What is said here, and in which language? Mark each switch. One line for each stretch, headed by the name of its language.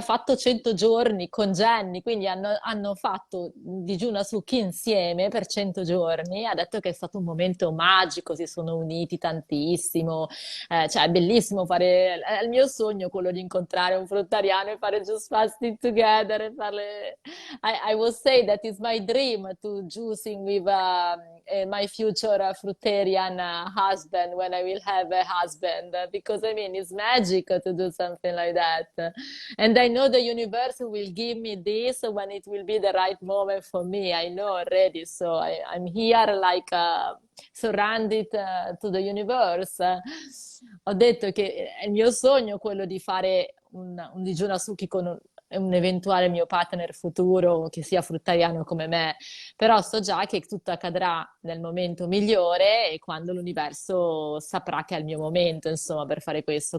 Italian: Ha fatto 100 giorni con Jenny, quindi hanno fatto un digiuno a succhi insieme per 100 giorni. Ha detto che è stato un momento magico, si sono uniti tantissimo. Cioè, è bellissimo fare. È il mio sogno quello di incontrare un fruttariano e fare
English: just fasting together
Italian: e farle.
English: I will say that is my dream to juicing with my future fruitarian husband when I will have a husband because I mean it's magic to do something like that. And I know the universe will give me this when it will be the right moment for me. I know already, so I'm here like surrounded to the universe.
Italian: Ho detto che è il mio sogno quello di fare un digiuno a succhi con un eventuale mio partner futuro che sia fruttariano come me, però so già che tutto accadrà nel momento migliore e quando l'universo saprà che è il mio momento, insomma, per fare questo.